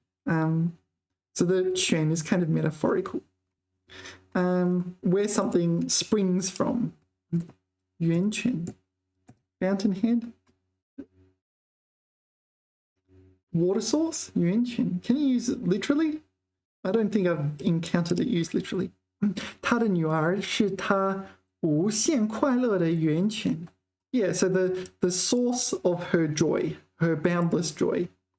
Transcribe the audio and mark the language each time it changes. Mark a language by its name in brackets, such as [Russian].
[English] So the quan is kind of metaphorical. Where something springs from. Yuanquan. Fountainhead. Water source. Yuanquan. Can you use it literally? I don't think I've encountered it used literally. [Chinese] 她的女儿是她无限快乐的源泉. [English] Yeah, so the source of her joy, her boundless joy.